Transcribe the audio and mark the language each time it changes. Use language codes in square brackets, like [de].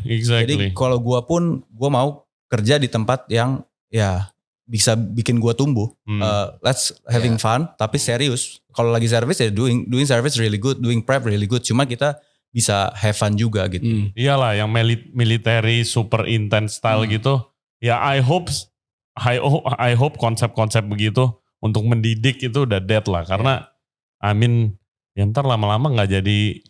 [id] Jadi kalau gua mau kerja di tempat yang ya bisa bikin gua tumbuh. [en] Let's having fun, [id] tapi serius. Kalau lagi [en] service ya doing service really good, doing prep really good. [id] Cuma kita bisa [en] have fun [id] juga gitu. Iyalah, yang military super intense style gitu. Ya [en] I hope [id] konsep-konsep begitu untuk mendidik itu udah dead lah. Karena [en] I mean [id] ya ntar lama-lama gak jadi